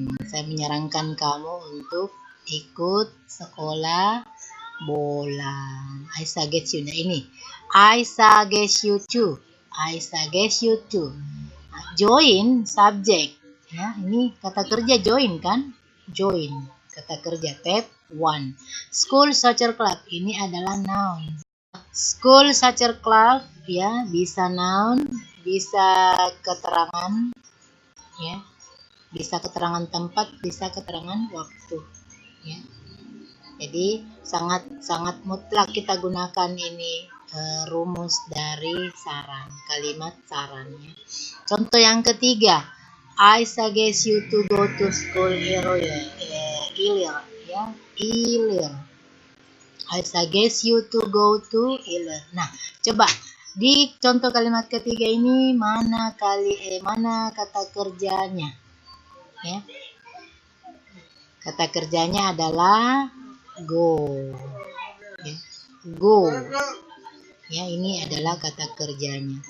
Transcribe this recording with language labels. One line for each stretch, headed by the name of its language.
Indonesian: Saya menyarankan kamu untuk ikut sekolah bola.
English: I suggest you.
Indonesian: Nah, ini
English: I suggest you to. I suggest you to. Nah, join subjek.
Indonesian: Ya, ini kata kerja join kan? Join. Kata kerja tab 1. School soccer club ini adalah noun. School soccer club, ya, bisa noun, bisa keterangan, ya, bisa keterangan tempat, bisa keterangan waktu, ya. Jadi sangat mutlak kita gunakan ini rumus dari saran, kalimat sarannya. Contoh yang ketiga,
English: I suggest you to go to school earlier, ya, earlier. I suggest you to go to earlier.
Indonesian: Nah, coba di contoh kalimat ketiga ini mana kata kerjanya? Ya. Kata kerjanya adalah go. Ya. Go. Ya, ini adalah kata kerjanya.